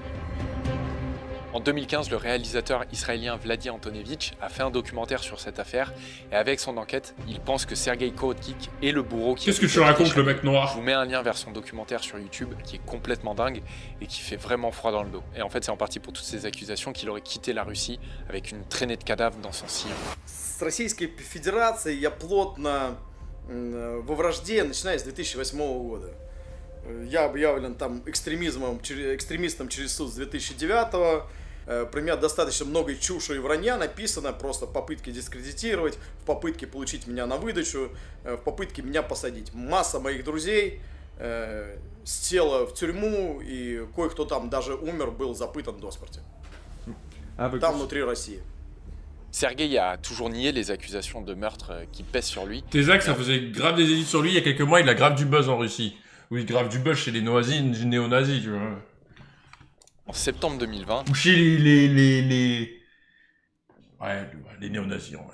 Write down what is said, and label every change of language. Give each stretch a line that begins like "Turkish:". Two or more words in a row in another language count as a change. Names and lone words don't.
French: En 2015, le réalisateur israélien Vladi Antonevitch a fait un documentaire sur cette affaire et avec son enquête, il pense que Sergueï Korotkik est le bourreau qui... Qu'est-ce que tu racontes, le mec noir? Je vous mets un lien vers son documentaire sur YouTube qui est complètement dingue et qui fait vraiment froid dans le dos. Et en fait, c'est en partie pour toutes ces accusations qu'il aurait quitté la Russie avec une traînée de cadavres dans son sillon.
Russian: С Российской Федерацией я плотно во вражде, начиная с 2008 года. Я объявлен там экстремистом через суд с 2009. Про меня достаточно много чуши и вранья написано, просто в попытке дискредитировать, в попытке получить меня на выдачу, в попытке меня посадить. Масса моих друзей села в тюрьму, и кое-кто там даже умер, был запытан до смерти. Там внутри России.
French: Sergueï a toujours nié les accusations de meurtre qui pèsent sur lui. Tesak, ça faisait grave des édits sur lui il y a quelques mois, il a grave du buzz en Russie. Oui, grave du buzz chez les néo-nazis, tu vois. En septembre 2020... Ou chez les néo-nazis, en vrai.